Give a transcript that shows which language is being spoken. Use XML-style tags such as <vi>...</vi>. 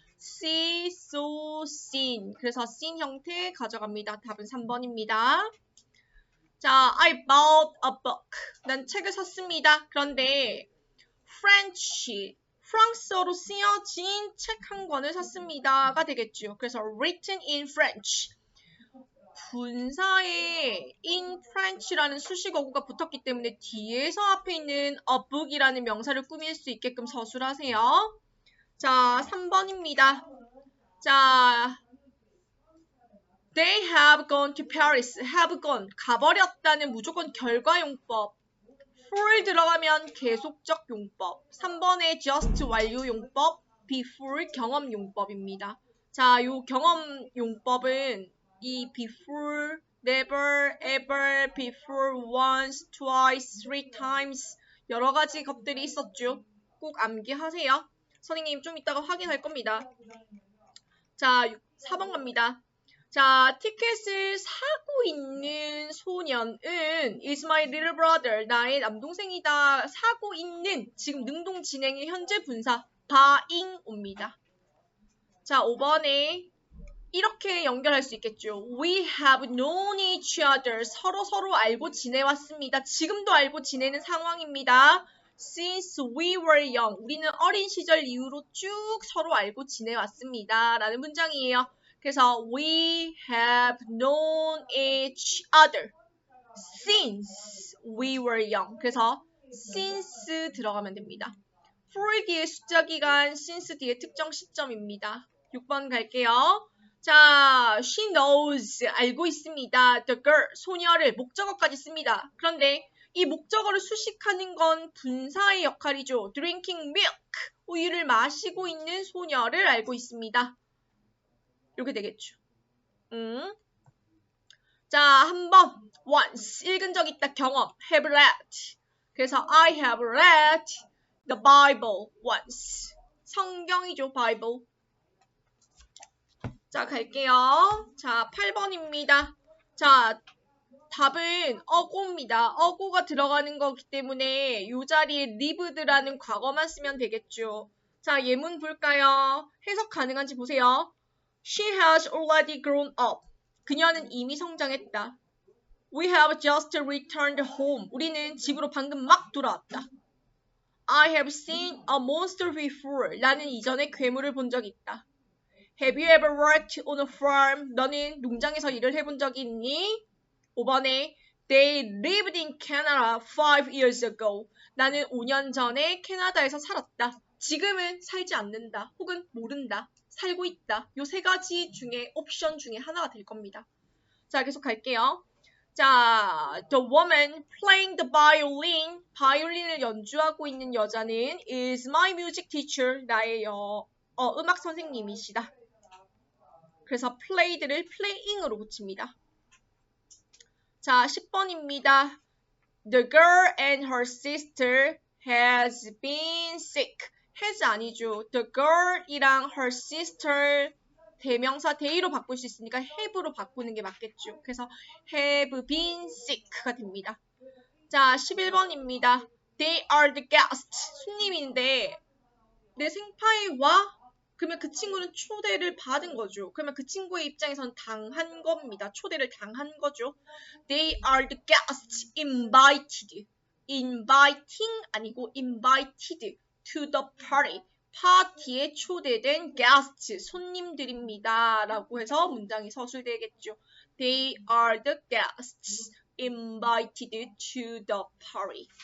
<en>See, saw, seen.</en> <ko>그래서 seen 형태 가져갑니다. 답은 3번입니다. 자,</ko> <en>I bought a book.</en> <ko>난 책을 샀습니다. 그런데 French, 프랑스어로 쓰여진 책 한 권을 샀습니다가 되겠죠.</ko> <en>그래서 written in French.</en> <ko>분사에 in French라는 수식어구가 붙었기 때문에 뒤에서 앞에 있는 a book이라는 명사를 꾸밀 수 있게끔 서술 하세요. 자, 3번입니다.</ko> <en>자, they have gone to Paris.</en> <ko>have gone, 가버렸다는 무조건 결과용법. for 들어가면 계속적 용법. 3번의 just 완료 용법, before 경험 용법입니다. 자, 요 경험 용법은 이 before, never, ever, before, once, twice, three times 여러 가지 것들이 있었죠. 꼭 암기하세요. 선생님 좀 이따가 확인할 겁니다. 자, 4번 갑니다. 자, 티켓을 사고 있는 소년은</ko> <en>is my little brother,</en> <ko>나의 남동생이다. 사고 있는, 지금 능동 진행의 현재 분사 buying 옵니다. 자, 5번에 이렇게 연결할 수 있겠죠.</ko> <en>We have known each other.</en> <ko>서로 알고 지내왔습니다. 지금도 알고 지내는 상황입니다.</ko> <en>Since we were young.</en> <ko>우리는 어린 시절 이후로 쭉 서로 알고 지내왔습니다. 라는 문장이에요.</ko> <en>그래서 we have known each other since we were young.</en> <ko>그래서 since 들어가면 됩니다. for 뒤에 숫자 기간, since 뒤에 특정 시점입니다. 6번 갈게요. 자, she knows, 알고 있습니다. The girl, 소녀를 목적어까지 씁니다. 그런데 이 목적어를 수식하는 건 분사의 역할이죠.</ko> <en>drinking milk,</en> <ko>우유를 마시고 있는 소녀를 알고 있습니다. 이렇게 되겠죠. 자, 한번 once, 읽은 적 있다, 경험, have read.</ko> <en>그래서 I have read the Bible once.</en> <ko>성경이죠, Bible. 자, 갈게요. 자, 8번입니다. 자, 답은 어고입니다. 어고가 들어가는 거기 때문에 이 자리에 lived라는 과거만 쓰면 되겠죠. 자, 예문 볼까요? 해석 가능한지 보세요.</ko> <en>She has already grown up.</en> <ko>그녀는 이미 성장했다.</ko> <en>We have just returned home.</en> <ko>우리는 집으로 방금 막 돌아왔다.</ko> <en>I have seen a monster before.</en> <ko>나는 이전에 괴물을 본 적이 있다.</ko> <en>Have you ever worked on a farm?</en> <ko>너는 농장에서 일을 해본 적이 있니?</ko> <en>5번에 They lived in Canada 5 years ago.</en> <ko>나는 5년 전에 캐나다에서 살았다. 지금은 살지 않는다. 혹은 모른다. 살고 있다. 요 세 가지 중에 옵션 중에 하나가 될 겁니다. 자, 계속 갈게요.</ko> <en>자, the woman playing the violin,</en> <ko>바이올린을 연주하고 있는 여자는</ko> <en>is my music teacher,</en> <ko>나의 음악 선생님이시다. 그래서 played를 playing으로 붙입니다. 자, 10번입니다.</ko> <en>The girl and her sister has been sick.</en> <ko>has 아니죠. The girl이랑 her sister 대명사 대의로 바꿀 수 있으니까 have로 바꾸는 게 맞겠죠. 그래서 have been sick가 됩니다. 자, 11번입니다.</ko> <en>They are the guests.</en> <ko>손님인데 내 생파에 와? 그러면 그 친구는 초대를 받은 거죠. 그러면 그 친구의 입장에선 당한 겁니다. 초대를 당한 거죠.</ko> <en>They are the guests invited. inviting 아니고 invited to the party.</en> <ko>파티에 초대된 guests, 손님들입니다. 라고 해서 문장이 서술되겠죠.</ko> <en>They are the guests invited to the party.</en>